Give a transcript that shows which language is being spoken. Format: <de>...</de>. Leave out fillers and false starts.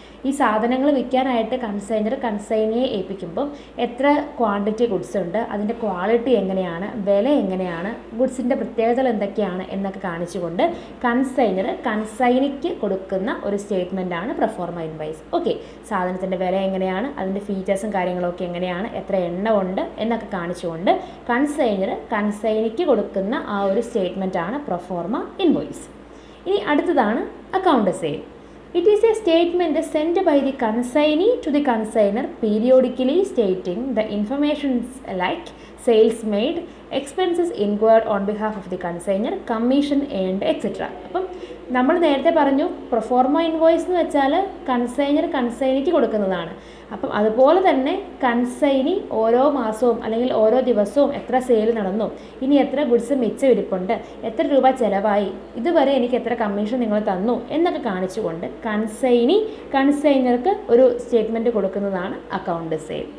<ml>ഈ സാധനങ്ങൾ വിൽക്കാനായിട്ട് കൺസൈനർ കൺസൈനിയെ ഏൽപ്പിക്കുമ്പോൾ എത്ര ക്വാണ്ടിറ്റി ഗുഡ്സ് ഉണ്ട്, അതിൻ്റെ ക്വാളിറ്റി എങ്ങനെയാണ്, വില എങ്ങനെയാണ്, ഗുഡ്സിൻ്റെ പ്രത്യേകതകൾ എന്തൊക്കെയാണ് എന്നൊക്കെ കാണിച്ചുകൊണ്ട് കൺസൈനർ കൺസൈനിക്ക് കൊടുക്കുന്ന ഒരു സ്റ്റേറ്റ്മെൻറ്റാണ് പ്രൊഫോർമ ഇൻവോയ്സ്. ഓക്കെ, സാധനത്തിൻ്റെ വില എങ്ങനെയാണ്, അതിൻ്റെ ഫീച്ചേഴ്സും കാര്യങ്ങളൊക്കെ എങ്ങനെയാണ്, എത്ര എണ്ണ ഉണ്ട് എന്നൊക്കെ കാണിച്ചുകൊണ്ട് കൺസൈനർ കൺസൈനിക്ക് കൊടുക്കുന്ന ആ ഒരു സ്റ്റേറ്റ്മെൻറ്റാണ് പ്രൊഫോർമ ഇൻവോയ്സ്. ഇനി അടുത്തതാണ് account sale.</ml> <en>It is a statement sent by the consignee to the consignor periodically stating the information like sales made, expenses incurred on behalf of the consignor, commission earned, etc.</en> <ml>അപ്പം നമ്മൾ നേരത്തെ പറഞ്ഞു proforma invoice എന്ന് വെച്ചാൽ consignor കൺസൈനിക്ക് കൊടുക്കുന്നതാണ്. അപ്പം അതുപോലെ തന്നെ കൺസൈനി ഓരോ മാസവും അല്ലെങ്കിൽ ഓരോ ദിവസവും എത്ര സെയിൽ നടന്നു, ഇനി എത്ര ഗുഡ്സ് മിച്ചം ഇരിപ്പുണ്ട്, എത്ര രൂപ ചിലവായി, ഇതുവരെ എനിക്ക് എത്ര കമ്മീഷൻ നിങ്ങൾ തന്നു എന്നൊക്കെ കാണിച്ചുകൊണ്ട് കൺസൈനി കൺസൈനർക്ക് ഒരു സ്റ്റേറ്റ്മെൻറ്റ് കൊടുക്കുന്നതാണ് അക്കൗണ്ട് സെയിൽ.</ml>